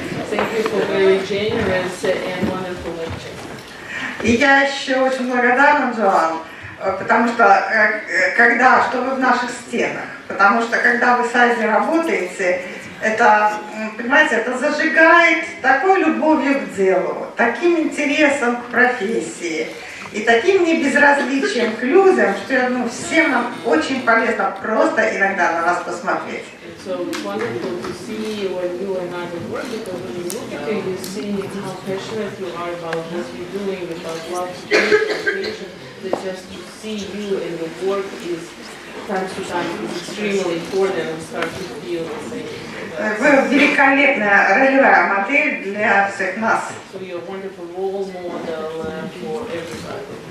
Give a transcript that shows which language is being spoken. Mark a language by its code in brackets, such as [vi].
[en] Thank you for very generous and wonderful lecture. [ru] И я еще очень благодарна, Джоан, потому что что вы в наших стенах, потому что когда вы с Айзой работаете, это, понимаете, это зажигает такой любовью к делу, таким интересом к профессии и таким небезразличием к людям, что я думаю, всем нам очень полезно просто иногда на вас посмотреть. [en] So it's wonderful to see when you and I work, because when you look at it, you see how passionate you are about what you're doing, about love, patient, that just to see you and your work is time to time is extremely important and start to feel the same. [ru] Вы великолепная ролевая модель для всех нас. [en] So you're a wonderful role model for everybody.